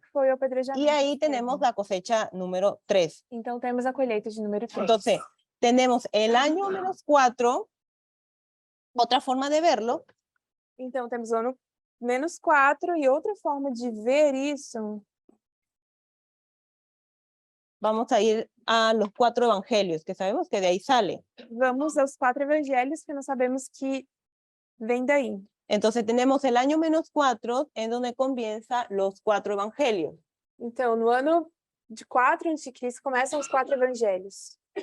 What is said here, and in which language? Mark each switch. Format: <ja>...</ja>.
<pt>que foi o apedrejamento.</pt> <es>Y ahí de tenemos</es> <pt>Estevão.</pt> <es>la cosecha número 3.</es> <pt>Então temos a colheita de número 3.</pt> <es>Entonces, tenemos el año -4, otra forma de verlo,</es> <pt>Então temos o ano -4 e outra forma de ver isso.</pt> <es>vamos a ir a los 4 evangelios, que sabemos que de ahí sale.</es> <pt>Vamos aos 4 evangelhos que nós sabemos que vem daí.</pt> <es>Entonces tenemos el año -4 en donde comienza los 4 evangelios.</es> <pt>Então, no ano de 4 a.C. começam os 4 evangelhos.</pt>